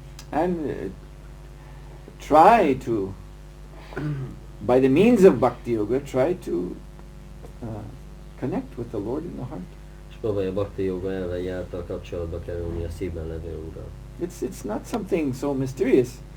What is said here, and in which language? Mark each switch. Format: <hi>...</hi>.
<en>And try to, by the means of Bhakti Yoga, try to connect with the Lord in the heart.</en> <hu>És próbálj a Bhakti Yoga elvei által kapcsolatba kerülni a szívben levő Úrral.</hu> <en>It's not something so mysterious.</en>